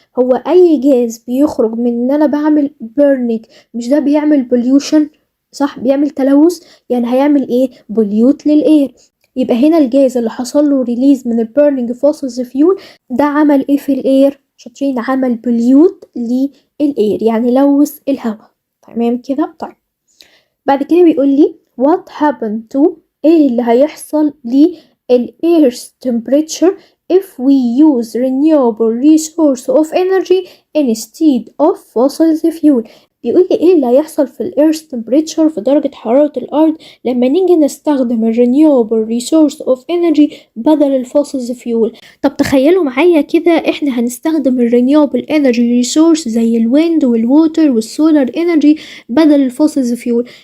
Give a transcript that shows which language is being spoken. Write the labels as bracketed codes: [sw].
[ar] هو اي جاز بيخرج من ان انا بعمل بيرنينج مش ده بيعمل بوليوشن؟ صح، بيعمل تلوث، يعني هيعمل ايه؟ بوليوت للاير. يبقى هنا الجاز اللي حصل له ريليز من البيرنينج فوسلز فيول ده عمل ايه في الاير؟ شاطرين، عمل بوليوت للاير، يعني لوث الهواء. تمام كده. طيب بعد كده بيقول لي [en] what happened to، [ar] ايه اللي هيحصل [en] للair's temperature if we use renewable resource of energy instead of fossil fuel. [ar] بيقول لي ايه اللي هيحصل في الair's temperature، في درجة حرارة الارض، لما نيجي نستخدم [en] renewable resource of energy [ar] بدل الفوسل فيول. طب تخيلوا معايا كده، احنا هنستخدم [en] renewable energy resource [ar] زي الويند والووتر والسولار energy بدل الفوسل فيول.